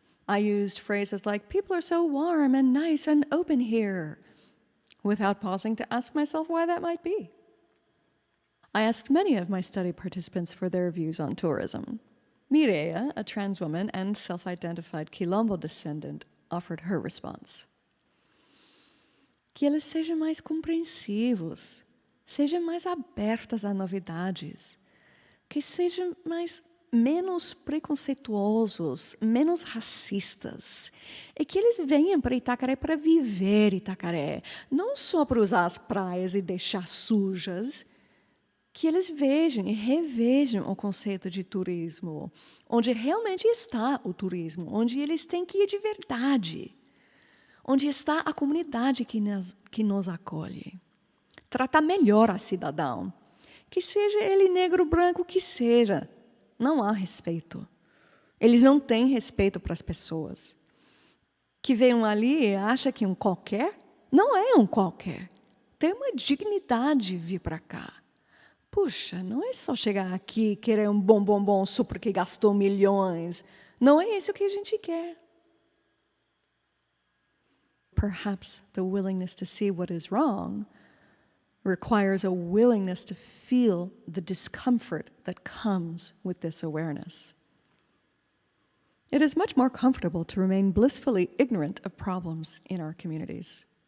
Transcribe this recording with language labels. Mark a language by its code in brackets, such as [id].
[en] I used phrases like, "People are so warm and nice and open here," without pausing to ask myself why that might be. I asked many of my study participants for their views on tourism. Mireia, a trans woman and self-identified Quilombo descendant, offered her response. [pt] Que eles sejam mais compreensivos, sejam mais abertas a novidades, que sejam menos preconceituosos, menos racistas, e que eles venham para Itacaré para viver Itacaré, não só para usar as praias e deixar sujas, que eles vejam e revejam o conceito de turismo, onde realmente está o turismo, onde eles têm que ir de verdade, onde está a comunidade que nos acolhe. Tratar melhor a cidadão, que seja ele negro, branco, que seja. Não há respeito. Eles não têm respeito para as pessoas. Que venham ali e acham que um qualquer, não é um qualquer. Tem uma dignidade vir para cá. Puxa, não é só chegar aqui e querer um bom só porque gastou milhões. Não é isso que a gente quer. [en] Perhaps the willingness to see what is wrong requires a willingness to feel the discomfort that comes with this awareness. It is much more comfortable to remain blissfully ignorant of problems in our communities.